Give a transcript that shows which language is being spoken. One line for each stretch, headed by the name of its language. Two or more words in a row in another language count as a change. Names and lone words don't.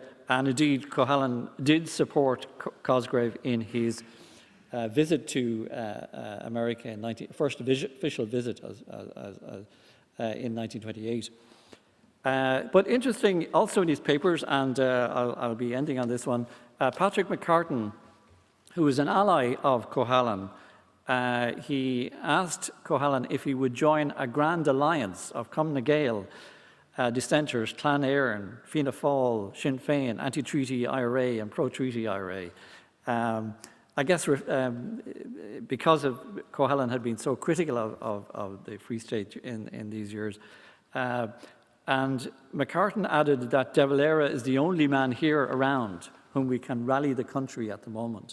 English: And indeed, Cohallen did support Cosgrave in his visit to America, first official visit in 1928. But interesting also in his papers, and I'll be ending on this one, Patrick McCartan, who was an ally of Cohallen, he asked Cohallen if he would join a grand alliance of Cumann na Gael dissenters, Clan Éireann, Fianna Fáil, Sinn Féin, anti-treaty IRA and pro-treaty IRA. I guess because Cohallen had been so critical of the Free State in these years. And McCartan added that De Valera is the only man here around whom we can rally the country at the moment.